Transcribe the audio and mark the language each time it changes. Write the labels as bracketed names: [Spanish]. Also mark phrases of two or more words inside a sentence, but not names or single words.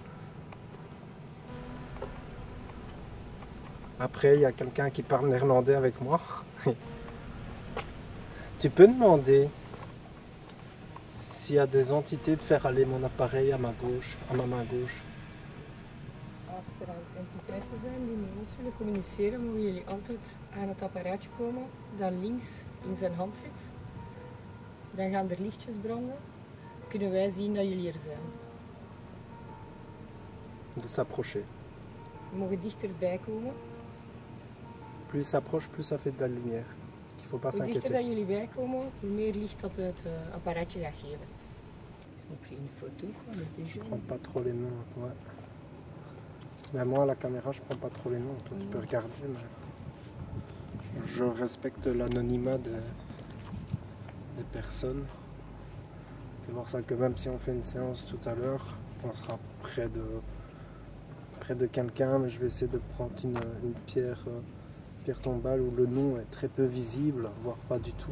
[French] Après, il y a quelqu'un qui parle néerlandais avec moi. Tu peux demander s'il y a des entités de faire aller mon appareil à ma gauche, à ma main gauche. [Dutch] Als er al entiteiten zijn die met ons willen communiceren, mogen jullie altijd aan het apparaatje komen dat links in zijn hand zit. Dan gaan er lichtjes branden. Kunnen wij zien dat jullie er zijn. [French] De s'approcher. [Dutch] We mogen dichterbij komen. [French] Plus il s'approche, plus ça fait de la lumière. Il faut pas [Dutch] Hoe dichter [French] s'inquiéter. [Dutch] dat jullie bij komen, hoe meer licht dat het apparaatje gaat geven. [French] Ils ont pris une photo, on était Je jeunes. prends pas trop les noms. Ouais. Mais moi, à la caméra, je prends pas trop les noms. Toi, tu peux regarder, mais je respecte l'anonymat des personnes. C'est pour ça que même si on fait une séance tout à l'heure, on sera près de quelqu'un, mais je vais essayer de prendre une pierre tombale où le nom est très peu visible, voire pas du tout.